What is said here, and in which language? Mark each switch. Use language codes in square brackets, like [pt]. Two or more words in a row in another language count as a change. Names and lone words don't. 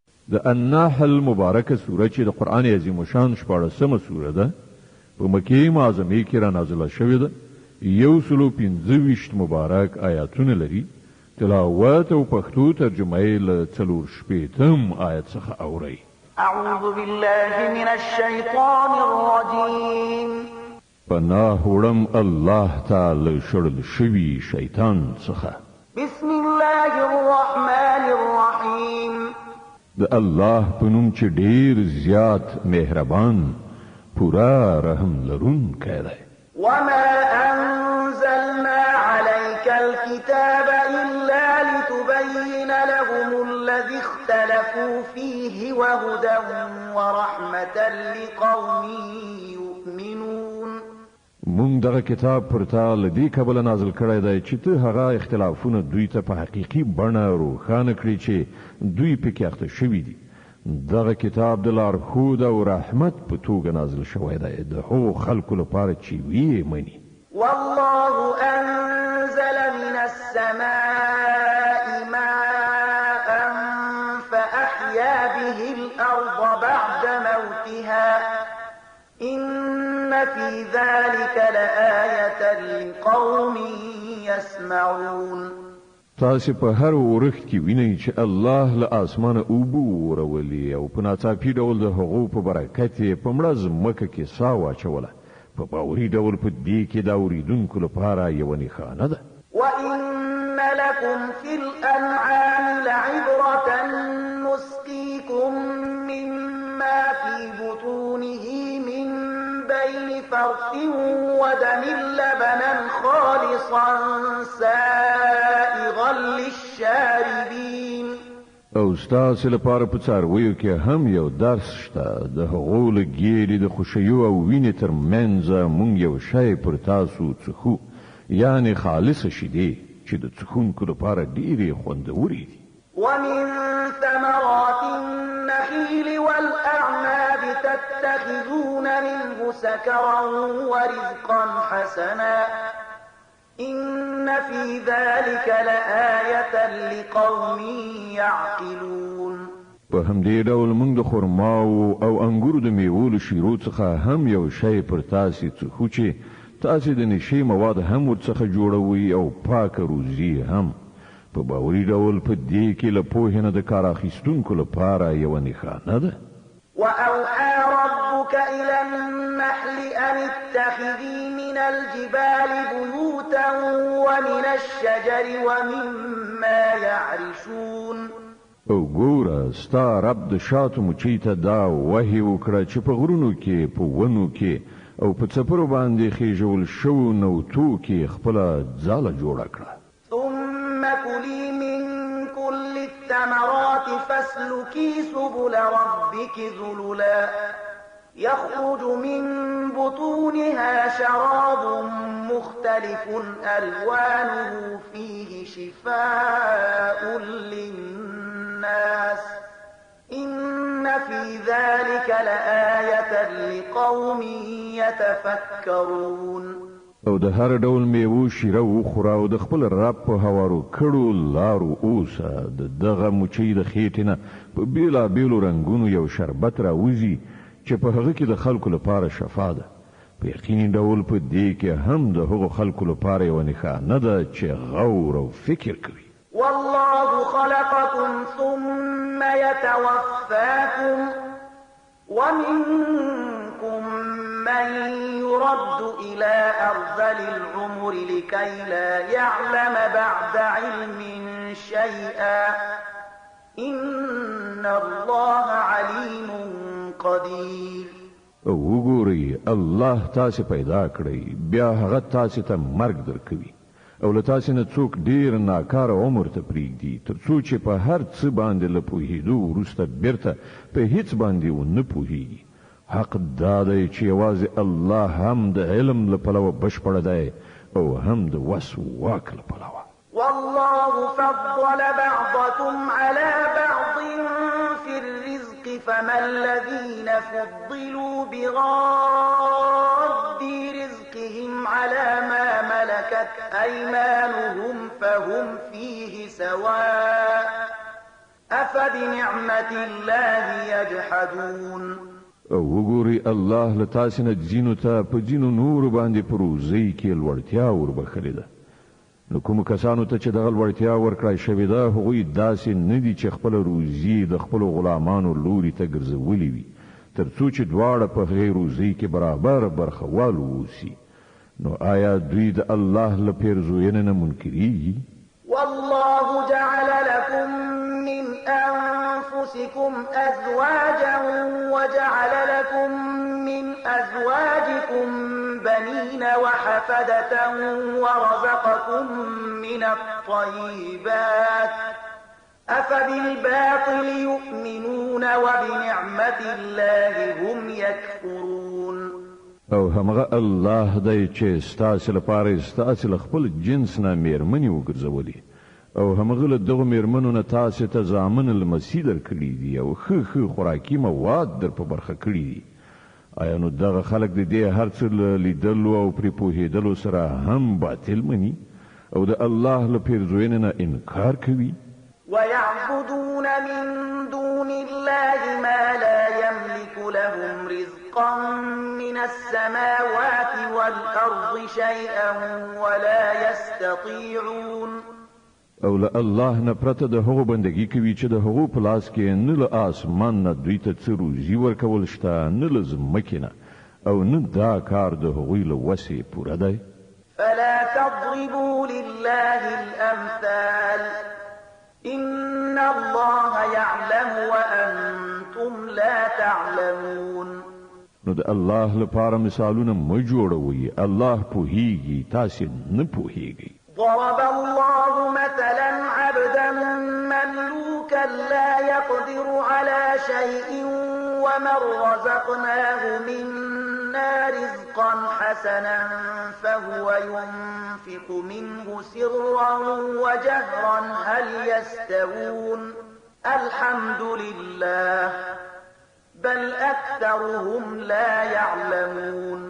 [ps] د النحل مبارکه سوره چې د قران عظیم شان 14مه سوره ده په مکه معظمه کې را نازله شوې ده 125 مبارک آیاتونه لري تلاوت او پښتو ترجمه یې له 4 آیت څخه اوري [ar] اعوذ بالله من الشیطان الرجیم [ps] پناه وړم الله تعالی شړل شوی شیطان څخه [ar] بسم الله الرحمن الرحیم [ps] د الله په نوم چې ډیر زیات مهربان پورا رحم لرونکی دی [ar] وما أنزلنا عليك الكتاب إلا لتبين لهم الذي اختلفوا فيه وهدى ورحمة لقوم يؤمنون [ps] مونږ دغه کتاب پر تا لدی کبل نازل کړی دی چې ته هغه اختلافونه دوی ته په حقيقي بڼه روښانه کړی چې دوی پکې اخته شوي دي دغه کتاب د لارښود او رحمت په توګه نازل شوی دی د هغو خلکو لپاره چې ویې مني [ar] والله أنزل من السماء ماء فأحيا به الأرض بعد موتها إن في ذلك لآية لقوم يسمعون [ps] تاسو په هر ورخ کې وینئ چې الله له اسمانه اوبو ورولي او په ناڅاپي ډول د هغو په برکت یې په مړه ځمکه کې ساه واچوله په باوري ډول په دې کې د اورېدونکو لپاره یوه نښانه ده [ar] وإن لكم في الأنعام لعبرة نسقيكم مما في بطونه من بين فرث ودم لبنا خالصا سائغا للشاربين [ps] او ستاسو لپاره په څارویو کې هم یو درس شته د هغو له ګیرې د خوشیو او وینې تر منځ مونږ یو شی پر تاسو څښو یعنی خالصه شیدې چې د څښونکو لپاره ډېرې خوندورې دي [ar] ومن ثمرات النخيل والأعناب تتخذون منه سكرا ورزقا حسنا إن في ذلك لآية لقوم يعقلون [ps] په همدې ډول موږ د خرماو او انګورو د میوو له شیرو څخه هم یو شی پر تاسو څخو چې تاسو د نشي مواد هم ورڅخه جوړوي او پاک روزي هم په باوري ډول په دې کې له پوهې نه د کار اخیستونکو لپاره یوه نښانه ده [ar] وأوحى ربك إلى النحل أن اتخذي من الجبال بيوتا ومن الشجر ومما يعرشون [ps] او ګوره ستا رب د شاتو مچۍ ته دا وحي وکړه چې په غرونو کې په ونو کې او په څپرو باندې خېژول شوو نوتو کې خپله ځاله جوړه کړه [ar] ثم كلي من كل الثمرات فاسلكي سبل ربك ذللا يخرج من بطونها شراب مختلف ألوانه فيه شفاء للناس إن في ذلك لآية لقوم يتفكرون [ps] او د هر ډول میوه شیره وخوره او د خپل رب په هوارو کړو لارو اوسه دغه مچۍ د خېټې نه په بیلابیلو رنګونو یو شربت راوځي چې په هغه کې د خلکو لپاره شفا ده په یقیني ډول په دې کې هم د هغو خلکو لپاره یوه نښانه ده چې غور او فکر کوي [ar] والله خلقكم ثم يتوفاكم ومنكم من يرد إلى أرذل العمر لكي لا يعلم بعد علم شيئا إن الله عليم قدير [ps] او وګورئ الله تاسو پیدا کړی بیا هغه تاسو ته مرګ درکوي او له تاسو نه څوک ډیر ناکاره عمر ته پریږدي تر څو چې په هر څه باندې له پوهېدو وروسته بیرته په هیڅ باندې ونه پوهېږي حق دا دی چې یوازې الله هم د علم له پلوه بشپړه دی او هم د وس واک له پلوه [ar] والله فضل بعضكم على بعض في الرزق فما الذين فضلوا براد رزقهم على ما ملكت أيمانهم فهم فيه سواء أفبنعمة الله يجحدون [ps] او وګوري الله له تاسو نه ځینو ته په ځینو نور باندې پروزي کې لوړتیا وربخلې ده. نو کوم کسانو ته چې دغه لوړتیا ورکړای شوې ده هغوی داسې نه دي چې خپل روزي د خپل غلامانو لوري ته ګرځولې وي ترڅو چې دواړه په هغې روزي کې برابر برخوال اوسي. نو آیا دوی د الله له پیرزوینې نه منکرېږي؟ [ar] والله جعل لكم من أنفسكم أزواجا وجعل لكم من أزواجكم بنين وحفدة ورزقكم من الطيبات أفبالباطل يؤمنون وبنعمة الله هم يكفرون. [ps] او همغه الله دی چې ستاسو لپاره ستاسو له خپل جنس نه میرمنې وګرځولې او همغه له دغه میرمنو نه تاسو ته ځامن المسیح درکړي دي او ښه خوراکي مواد در په برخه کړي دي. آیا نو دغه خلک د دې هر څه لیدلو او پرې پوهېدلو سره هم باطل مني او د الله له پیرزوینې نه انکار کوي؟ [ar] ويعبدون من دون الله ما لا يملك لهم رزقا من السماوات والأرض شيئا ولا يستطيعون. [ps] او له الله نه پرته د هغو بندګي کوي چې د هغو په لاس کې نه له آسمان نه دوی ته څه روزي ورکول شته نه له ځمکې نه او نه دا کار د هغوی له وسې پوره دی. [ar] فلا تضربوا لله الأمثال إن الله يعلم وأنتم لا تعلمون. [ps] نو د الله لپاره مثالونه مه جوړوئ، الله پوهیږي تاسو نه پوهیږئ. [ar] ضرب الله مثلا عبدا مملوكا لا يقدر على شيء ومن رزقناه منا رزقا حسنا فهو ينفق منه سرا وجهرا هل يستوون الحمد لله بل أكثرهم لا يعلمون.